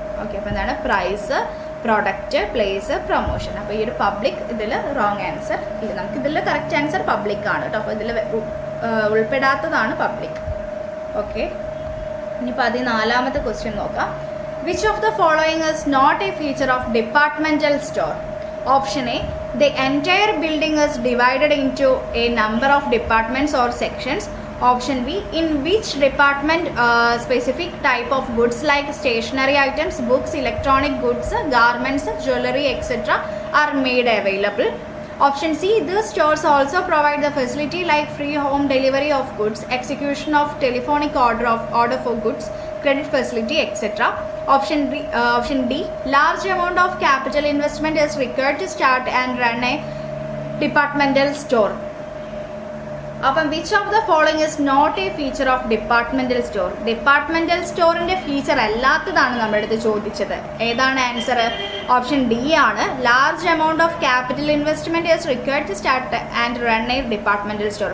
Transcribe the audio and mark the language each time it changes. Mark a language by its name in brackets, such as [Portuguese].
[Malayalam] Okay, അപ്പോൾ എന്താണ്, price, product, place, promotion. അപ്പോൾ ഈ ഒരു പബ്ലിക് ഇതിൽ റോങ് ആൻസർ ഇല്ല. നമുക്ക് ഇതിൽ കറക്റ്റ് ആൻസർ പബ്ലിക് ആണ് കേട്ടോ. അപ്പോൾ ഇതിൽ ഉൾപ്പെടാത്തതാണ് പബ്ലിക്. ഓക്കെ, ഇനി 14ാമത്തെ ക്വസ്റ്റ്യൻ നോക്കാം. [English] Which of the following is not a feature of departmental store? Option A, the entire building is divided into a number of departments or sections. Option B, in which department specific type of goods like stationery items, books, electronic goods, garments, jewelry, etc. are made available. Option C, these stores also provide the facility like free home delivery of goods, execution of telephonic order for goods, credit facility, etc. Option D, large amount of capital investment is required to start and run a departmental store. അപ്പം which of the following is not a feature of departmental store? [Malayalam] Departmental സ്റ്റോറിൻ്റെ feature അല്ലാത്തതാണ് നമ്മുടെ അടുത്ത് ചോദിച്ചത്. ഏതാണ് answer? Option D ആണ്. [English] Large amount of capital investment is required to start and run a departmental store.